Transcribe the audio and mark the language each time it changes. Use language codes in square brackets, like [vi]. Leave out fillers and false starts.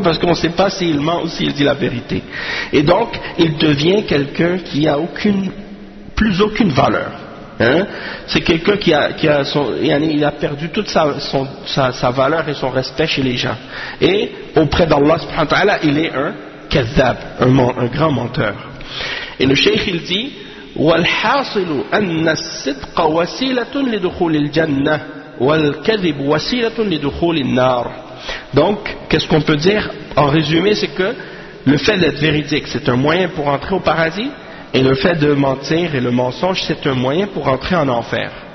[fr] Parce qu'on ne sait pas s'il ment ou s'il dit la vérité. Et donc il devient quelqu'un qui a plus aucune valeur. Hein? C'est quelqu'un qui a perdu toute sa valeur et son respect chez les gens. Et auprès d'Allah subhanahu wa ta'ala, il est un kazzab, un grand menteur. Et le cheikh il dit [ar] وَالْحَاصِلُ أَنَّ الصِّدْقَ وَسِيلَةٌ لِدُخُولِ الْجَنَّةِ وَالْكَذِبُ وَسِيلَةٌ لِدُخُولِ النَّارِ. [fr] Donc, qu'est-ce qu'on peut dire en résumé, c'est que le fait d'être véridique, c'est un moyen pour entrer au paradis, et le fait de mentir et le mensonge, c'est un moyen pour entrer en enfer.